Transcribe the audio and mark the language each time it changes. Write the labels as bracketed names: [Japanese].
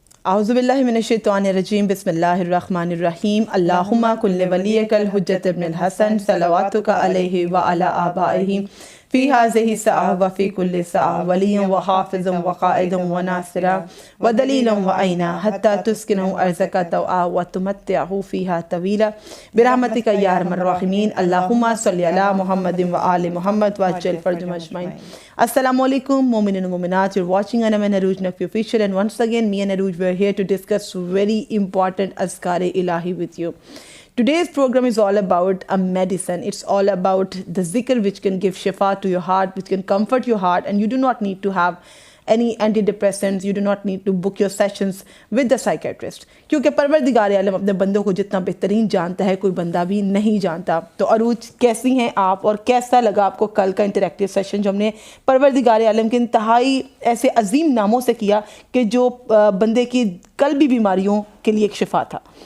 [Arabic] اعوذ باللہ من الشیطان الرجیم بسم اللہ الرحمن الرحیم اللہم کل ولیک الحجۃ ابن الحسن صلواتک علیہ وعلی آبائہ فی ہذہ الساعۃ وفی کل ساعۃ ولیًا وحافظا وقائدا وناصرا ودلیلا وعینا حتی تسکنہ ارضک طوعا وتمتعہ فیہا طویلا برحمتک یا ارحم الراحمین اللہم صلی علی محمد وآل محمد وعجل فرجهم اجمعین. [English] Assalamu alaikum, Mu'minin and Mu'minat. You're watching Anam and Arooj Naqvi Official, and once again, me and Arooj, we're here to discuss very important Azkar-e Ilahi with you. Today's program is all about a medicine. It's all about the zikr which can give shifa to your heart, which can comfort your heart, and you do not need to have any antidepressants. You do not need to book your sessions with the psychiatrist. [Urdu] کیونکہ پروردگار عالم اپنے بندوں کو جتنا بہترین جانتا ہے کوئی بندہ بھی نہیں جانتا. تو عروج کیسی ہیں آپ، اور کیسا لگا آپ کو کل کا انٹریکٹیو سیشن جو ہم نے پروردگار عالم کے انتہائی ایسے عظیم ناموں سے کیا کہ جو بندے کی قلبی بیماریوں کے لیے ایک شفا تھا؟